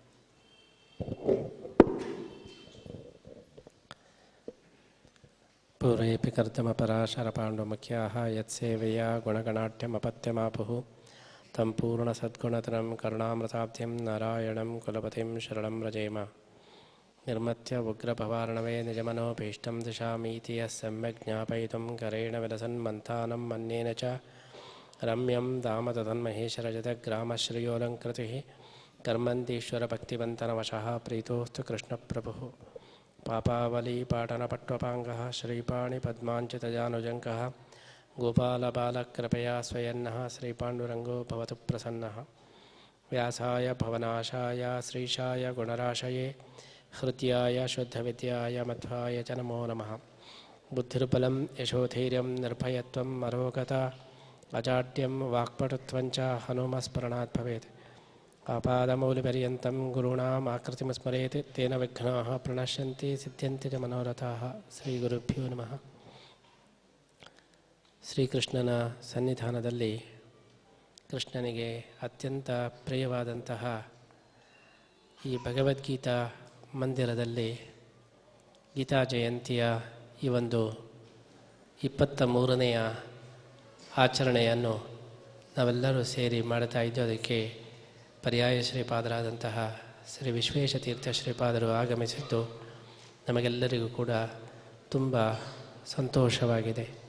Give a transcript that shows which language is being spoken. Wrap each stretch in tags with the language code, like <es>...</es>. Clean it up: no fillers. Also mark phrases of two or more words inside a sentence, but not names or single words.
<sa>ಪೂರ್ವೇಪಿ ಕರ್ದಮಪರಾಶರಪಾಂಡುಮುಖ್ಯಾಃ ಯತ್ಸೇವೆಯ ಗುಣಗಣಾಢ್ಯಮಪತ್ಯಮಾಪುಃ ತಂ ಪೂರ್ಣಸದ್ಗುಣತರಂ ಕರುಣಾಮೃತಾಬ್ಧಿಂ ನಾರಾಯಣಂ ಕುಲಪತಿಂ ಶರಣಂ ವ್ರಜೇಮ. ನಿರ್ಮತ್ಯ ಉಗ್ರಭವಾರ್ಣವೇ ನಿಜಮನೋಭೀಷ್ಟಂ ದಿಶಾಮೀತಿ ಯಃ ಸಮ್ಯಕ್ ಜ್ಞಾಪಯಿತುಂ ಕರೇಣ ವಿಲಸನ್ ಮಂಥಾನಂ ಮನ್ಯೇನ ಚ ರಮ್ಯಂ ಧಾಮ ತದನ್ಮಹೇಶರಜತಗ್ರಾಮಶ್ರೇಯೋಲಂಕೃತಿಃ ಕರ್ಮಂತೀಶ್ವರಭಕ್ತಿವಂತನವಶಃ ಪ್ರೀತೋಸ್ತು ಕೃಷ್ಣಪ್ರಭುಃ. ಪಾಪಾವಲಿ ಪಾಟನಪಟ್ವಪಾಂಗಃ ಶ್ರೀಪಾಣಿ ಪದ್ಮಾಂಚಿತಜಾನುಜಂಕಃ ಗೋಪಾಲಬಾಲಕೃಪಯಾ ಸ್ವಯನ್ನಃ ಶ್ರೀಪಾಂಡುರಂಗೋ ಭವತು ಪ್ರಸನ್ನಃ. ವ್ಯಾಸಾಯ ಭವನಾಶಾಯ ಶ್ರೀಶಾಯ ಗುಣರಾಶಯೇ ಹೃದ್ಯಾಯ ಶುದ್ಧವಿದ್ಯಾಯ ಮಧ್ವಾಯ ಚ ನಮೋ ನಮಃ. ಬುದ್ಧಿರ್ಬಲಂ ಯಶೋಧೈರ್ಯಂ ನಿರ್ಭಯತ್ವಂ ಅರೋಗತ ಅಜಾಡ್ಯಂ ವಾಕ್ಪಟುತ್ವಂಚ ಹನುಮಸ್ಮರಣಾತ್ ಭವೇತ್. ಆಪಾದಮೌಲಿಪರ್ಯಂతం ಗುರುಣಾಂ ಆಕೃತಿಂ ಸ್ಮರೇತ್ ತೇನ ವಿಘ್ನಾಃ ಪ್ರಣಶ್ಯಂತಿ ಸಿದ್ಧ್ಯಂತಿ ಚ ಮನೋರಥಾಃ. ಶ್ರೀ ಗುರುಭ್ಯೋ ನಮಃ.</sa> <kn>ಶ್ರೀಕೃಷ್ಣನ ಸನ್ನಿಧಾನದಲ್ಲಿ ಕೃಷ್ಣನಿಗೆ ಅತ್ಯಂತ ಪ್ರಿಯವಾದಂತಹ ಈ ಭಗವದ್ಗೀತಾ ಮಂದಿರದಲ್ಲಿ ಗೀತಾ ಜಯಂತಿಯ ಈ ಒಂದು 23ನೆಯ ಆಚರಣೆಯನ್ನು ನಾವೆಲ್ಲರೂ ಸೇರಿ ಮಾಡ್ತಾ ಇದ್ದು, ಅದಕ್ಕೆ ಪರ್ಯಾಯ ಶ್ರೀಪಾದರಾದಂತಹ ಶ್ರೀ ವಿಶ್ವೇಶತೀರ್ಥ ಶ್ರೀಪಾದರು ಆಗಮಿಸಿದ್ದು ನಮಗೆಲ್ಲರಿಗೂ ಕೂಡ ತುಂಬ ಸಂತೋಷವಾಗಿದೆ.</kn>